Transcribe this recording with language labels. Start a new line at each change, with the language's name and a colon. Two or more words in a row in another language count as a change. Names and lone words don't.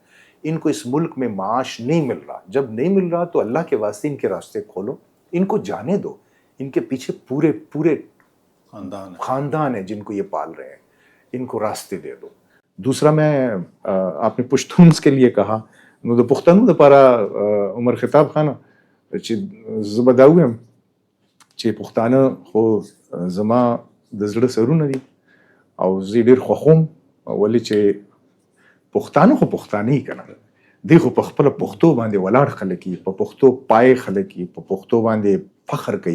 Urdu: ان کو اس ملک میں معاش نہیں مل رہا. جب نہیں مل رہا تو اللہ کے واسطے ان کے راستے کھولو، ان کو جانے دو. ان کے پیچھے پورے خاندان ہیں جن کو یہ پال رہے ہیں، ان کو راستے دے دو. دوسرا، میں آپ نے پشتونس کے لیے کہا،
Pashto: نو د پښتنو دپاره عمر خطاب خانه چې زه به دا ووایم چې پښتانه خو زما د زړه سرونه دي او زه ډېر خوښوم، ولې چې پښتانه خو پښتانه یې که نه، دوی خو په خپله پښتو باندې ولاړ خلک یي، په پښتو پای خلک یي، په پښتو باندې فخر کوي.